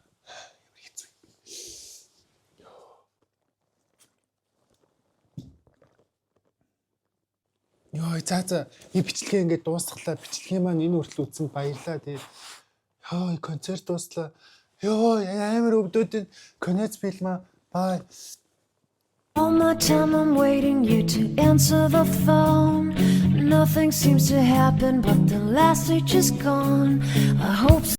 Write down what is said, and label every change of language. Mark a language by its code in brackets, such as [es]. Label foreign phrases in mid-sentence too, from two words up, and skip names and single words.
[mn] Йоо, за би бичлэгээ ингээд дуусглаа. Бичлэгээ маань энэ хүртэл үзсэн баярлаа тий. Йоо, концерт дууслаа. Йоо, амар өвдөд. Конец билмаа. Bye. [en] All my time I'm waiting you to answer the phone. Nothing seems to happen, but the last stage is gone. I hope